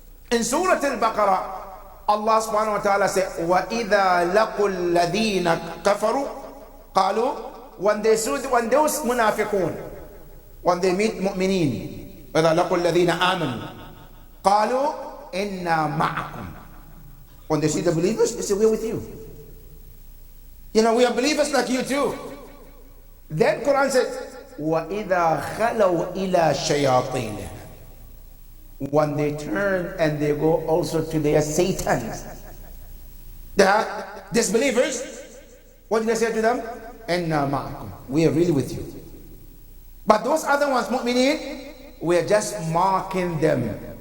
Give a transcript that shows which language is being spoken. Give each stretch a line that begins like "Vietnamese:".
English: In Surah Al-Baqarah, Allah subhanahu wa ta'ala said,
Arabic: وَإِذَا لَقُوا الَّذِينَ كَفَرُوا قَالُوا,
English: when those munafiqun, when they meet mu'mineen,
Arabic: وَإِذَا لَقُوا الَّذِينَ آمَنُوا قَالُوا إِنَّا مَعَكُمْ.
English: When they see the believers, they say, we're with you. You know, we are believers like you too. Then Quran says,
Arabic: وَإِذَا خَلَوْا إِلَى شَيَاطِينِهِمْ.
English: When they turn and they go also to their satans. The disbelievers, what did they say to them?
Arabic: إِنَّا مَعَكُمْ.
English: We are really with you. But those other ones, mu'mineen, we are just marking them.